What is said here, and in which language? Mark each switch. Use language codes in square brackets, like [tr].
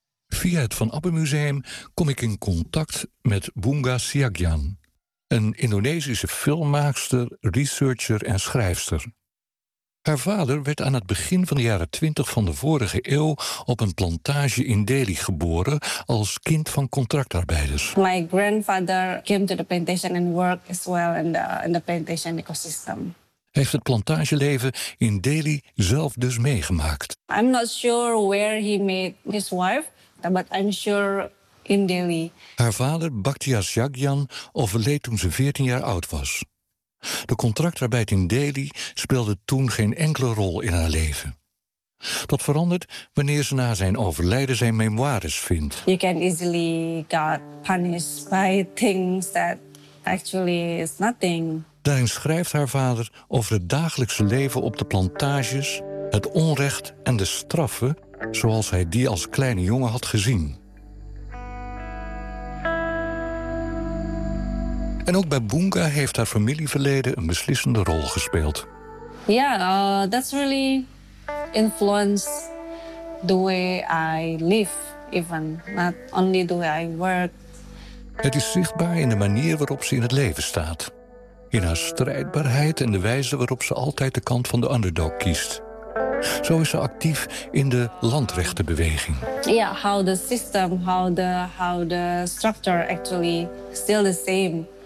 [nl] Via het Van Abbe Museum kom ik in contact met Bunga Siagian, een Indonesische filmmaakster, researcher en schrijfster. Haar vader werd aan het begin van de jaren 20 van de vorige eeuw op een plantage in Delhi geboren als kind van contractarbeiders. [en] My grandfather came to the plantation and worked as well in the plantation ecosystem. [nl] Hij heeft het plantageleven in Delhi zelf dus meegemaakt. [en] I'm not sure where he met his wife, but I'm sure in Delhi. [nl] Haar vader, Bhaktia Siagian, overleed toen ze 14 jaar oud was. De contractarbeid in Delhi speelde toen geen enkele rol in haar leven. Dat verandert wanneer ze na zijn overlijden zijn memoires vindt. [en] You can easily get punished by things that actually is nothing. [nl] Daarin schrijft haar vader over het dagelijkse leven op de plantages, het onrecht en de straffen zoals hij die als kleine jongen had gezien. En ook bij Bunga heeft haar familieverleden een beslissende rol gespeeld. [en] Ja, that's really influenced the way I live, even not only the way I work. [nl] Het is zichtbaar in de manier waarop ze in het leven staat. In haar strijdbaarheid en de wijze waarop ze altijd de kant van de underdog kiest. Zo is ze actief in de landrechtenbeweging. [en] Ja, yeah, how the system, how the structure actually still the same.